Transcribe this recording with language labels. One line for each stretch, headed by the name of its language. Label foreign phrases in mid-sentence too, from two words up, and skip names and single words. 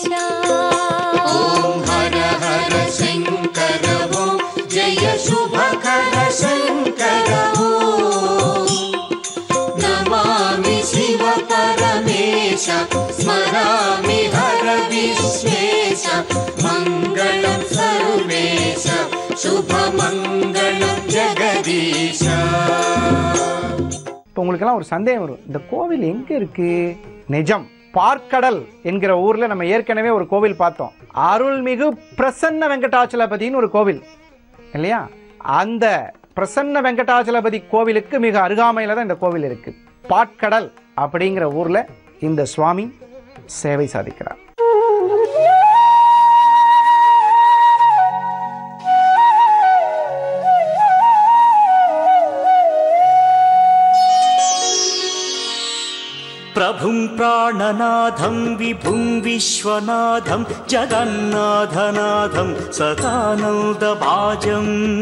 Sanskrit: ॐ हर हर शङ्कर ॐ जय शुभकर शङ्कर ॐ नमामि शिव परमेश स्मरामि हर विश्वेश मङ्गलं सर्वेश शुभमङ्गलं जगदीश.
Tamil: உங்களுக்கெல்லாம் ஒரு சந்தேகம் வரும், இந்த கோவில் எங்கே இருக்குது? நிஜம், பார்க்கடல் என்கிற ஊரில் நம்ம ஏற்கனவே ஒரு கோவில் பார்த்தோம். அருள்மிகு பிரசன்ன வெங்கடாச்சலபதினு ஒரு கோவில் இல்லையா? அந்த பிரசன்ன வெங்கடாச்சலபதி கோவிலுக்கு மிக அருகாமையில் தான் இந்த கோவில் இருக்குது. பாட்கடல் அப்படிங்கிற ஊரில் இந்த சுவாமி சேவை சாதிக்கிறார்.
Sanskrit: प्रभुं प्राणनाथं विभुं विश्वनाथं जगन्नाथनाथं सदानन्दभाजम्